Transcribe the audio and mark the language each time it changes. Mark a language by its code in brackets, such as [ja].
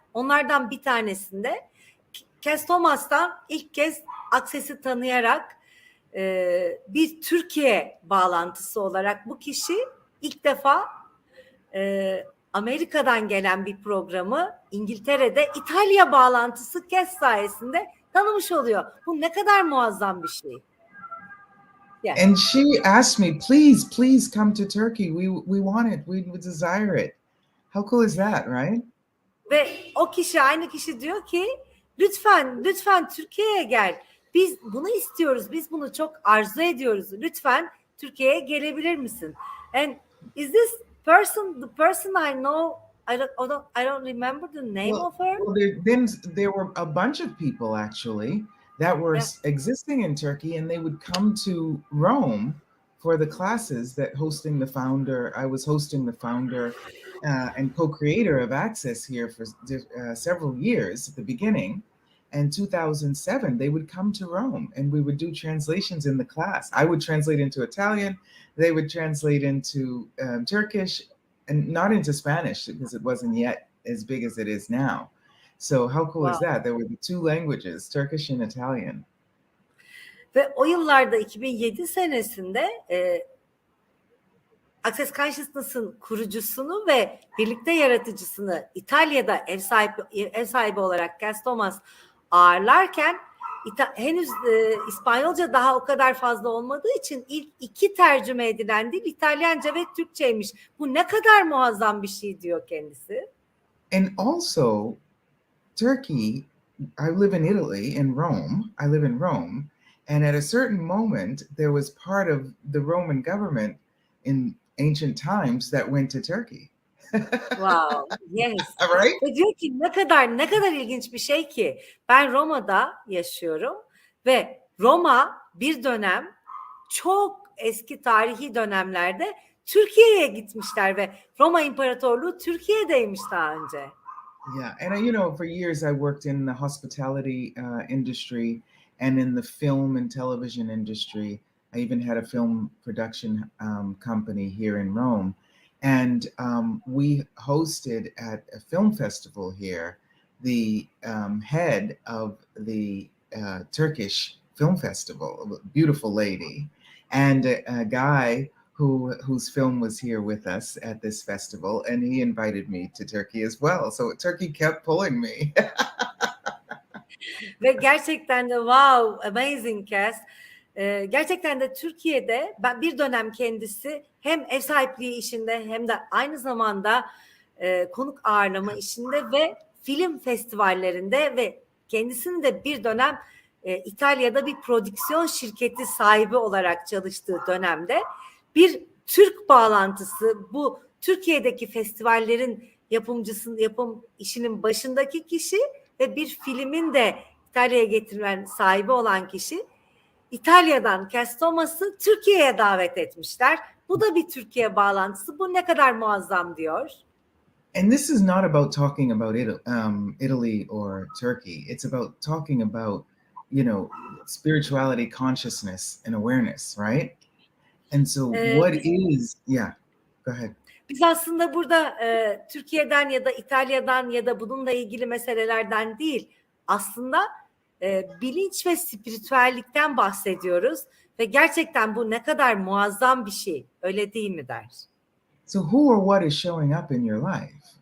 [tr] Onlardan bir tanesinde Cass Thomas'tan ilk kez Access'i tanıyarak bir Türkiye bağlantısı olarak bu kişi ilk defa Amerika'dan gelen bir programı İngiltere'de İtalya bağlantısı Cass sayesinde tanımış oluyor. Bu ne kadar muazzam bir şey. [en] Yeah. And she asked me, please come to Turkey. We want it. We desire it. How cool is that, right? [tr] Ve o kişi, aynı kişi diyor ki lütfen Türkiye'ye gel. Biz bunu istiyoruz. Biz bunu çok arzu ediyoruz. Lütfen Türkiye'ye gelebilir misin? [en] And is this the person I know? I don't remember the name of her. Well, there were a bunch of people actually that were existing in Turkey, and they would come to Rome for the classes that I was hosting the founder and co-creator of Access here for several years at the beginning. And 2007, they would come to Rome and we would do translations in the class. I would translate into Italian, they would translate into Turkish, and not into Spanish because it wasn't yet as big as it is now. So how cool is that? There were the two languages, Turkish and Italian. [tr] Ve o yıllarda 2007 senesinde Access Consciousness'ın kurucusunu ve birlikte yaratıcısını İtalya'da ev sahibi olarak Cass Thomas ağırlarken henüz İspanyolca daha o kadar fazla olmadığı için ilk iki tercüme edilen dil İtalyanca ve Türkçeymiş. Bu ne kadar muazzam bir şey diyor kendisi. [en] And also Turkey, I live in Italy, in Rome. I live in Rome. And at a certain moment, there was part of the Roman government in ancient times that went to Turkey. Wow, yes. Right? [tr] Ve diyor ki ne kadar ilginç bir şey ki ben Roma'da yaşıyorum ve Roma bir dönem çok eski tarihi dönemlerde Türkiye'ye gitmişler ve Roma İmparatorluğu Türkiye'deymiş daha önce. [en] Yeah, and for years I worked in the hospitality industry and in the film and television industry. I even had a film production company here in Rome. And we hosted at a film festival here the head of the Turkish Film Festival, a beautiful lady, and a guy whose film was here with us at this festival, and he invited me to Turkey as well. So Turkey kept pulling me. [tr] Ve gerçekten de [en] wow, amazing [tr] Cass. Gerçekten de Türkiye'de bir dönem kendisi hem ev sahipliği işinde hem de aynı zamanda konuk ağırlama işinde ve film festivallerinde ve kendisinin de bir dönem İtalya'da bir prodüksiyon şirketi sahibi olarak çalıştığı dönemde bir Türk bağlantısı, bu Türkiye'deki festivallerin yapım işinin başındaki kişi ve bir filmin de İtalya'ya getirilen sahibi olan kişi İtalya'dan Cass Thomas'ı Türkiye'ye davet etmişler. Bu da bir Türkiye bağlantısı. Bu ne kadar muazzam diyor. [en] And this is not about talking about Italy or Turkey. It's about talking about, spirituality, consciousness, and awareness, right? And so what is, go ahead. [tr] Biz aslında burada Türkiye'den ya da İtalya'dan ya da bununla ilgili meselelerden değil, aslında bilinç ve spiritüellikten bahsediyoruz ve gerçekten bu ne kadar muazzam bir şey, öyle değil mi der? [en] So who or what is showing up in your life?